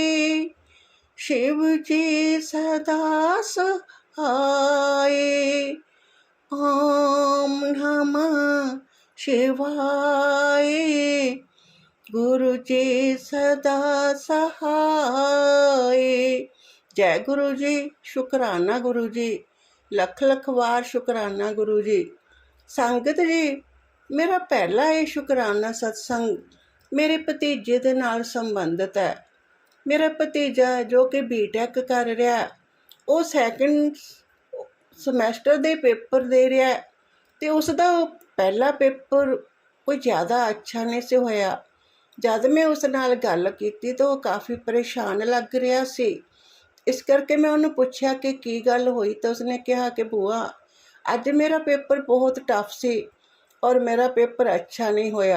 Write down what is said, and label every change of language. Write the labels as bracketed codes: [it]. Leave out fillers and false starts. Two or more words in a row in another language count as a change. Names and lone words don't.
[hi] शिव जी सदा सहाय। ओम नमः शिवाय। गुरु जी सदा सहाय। जय गुरु जी। शुकराना गुरु जी। लख लख वार शुकराना गुरु जी। संगत जी, मेरा पहला ये शुकराना सत्संग मेरे भतीजे [pa] ਦੇ ਨਾਲ [hi] संबंधित है। मेरा भतीजा जो कि बीटेक कर रहा, वो सैकेंड [pa] ਸਮੈਸਟਰ ਦੇ ਪੇਪਰ ਦੇ ਰਿਹਾ ਅਤੇ ਉਸਦਾ ਪਹਿਲਾ ਪੇਪਰ ਕੋਈ ਜ਼ਿਆਦਾ ਅੱਛਾ ਨਹੀਂ ਸੀ ਹੋਇਆ। ਜਦ ਮੈਂ ਉਸ ਨਾਲ ਗੱਲ ਕੀਤੀ ਤਾਂ ਉਹ ਕਾਫੀ ਪਰੇਸ਼ਾਨ ਲੱਗ ਰਿਹਾ ਸੀ। ਇਸ ਕਰਕੇ ਮੈਂ ਉਹਨੂੰ ਪੁੱਛਿਆ ਕਿ ਕੀ ਗੱਲ ਹੋਈ ਤਾਂ ਉਸਨੇ ਕਿਹਾ ਕਿ ਭੂਆ ਅੱਜ ਮੇਰਾ ਪੇਪਰ ਬਹੁਤ ਟਫ ਸੀ ਔਰ ਮੇਰਾ ਪੇਪਰ ਅੱਛਾ ਨਹੀਂ ਹੋਇਆ।